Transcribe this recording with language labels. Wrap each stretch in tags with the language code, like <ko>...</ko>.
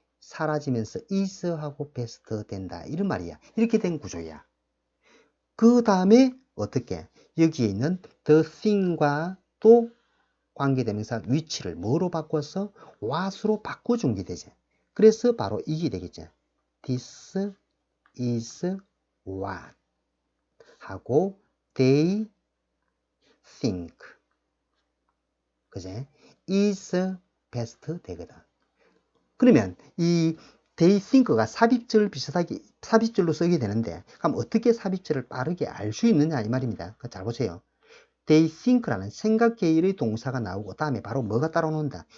<ko>사라지면서 is하고 best 된다. 이런 말이야. 이렇게 된 구조야. 그 다음에 어떻게? 여기에 있는 the thing과 또 관계대명사 위치를 뭐로 바꿔서 what으로 바꿔준 게 되지. 그래서 바로 이게 되겠지.</ko> <en>This is what</en> <ko>하고</ko> <en>they think.</en> <ko>그제?</ko> <en>is best</en> <ko>되거든. 그러면 이 they think가 삽입절 비슷하게 삽입절로 쓰게 되는데 그럼 어떻게 삽입절을 빠르게 알 수 있느냐 이 말입니다. 잘 보세요.</ko> <en>they think</en> <ko>라는 생각 계열의 동사가 나오고 다음에 바로 뭐가 따라 나온다?</ko>